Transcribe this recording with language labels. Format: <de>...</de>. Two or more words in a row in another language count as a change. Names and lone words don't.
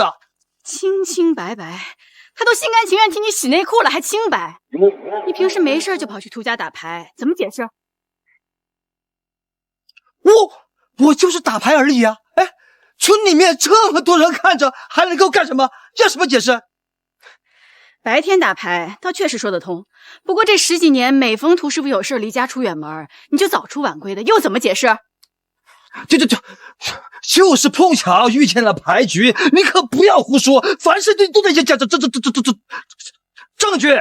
<zh>清清白白，他都心甘情願替你洗內褲了，還清白？你平時沒事就跑去涂家打牌，怎麼解釋？我就是打牌而已啊！哎，村裡面這麼多人看着，還能夠幹什麼？要什麼解釋？白天打牌倒確實說得通，不過這十幾年每逢涂師傅有事離家出遠門，你就早出晚歸的，又怎麼解釋？就是碰巧遇見了牌局，你可不要胡說，凡事都得講證據。</zh>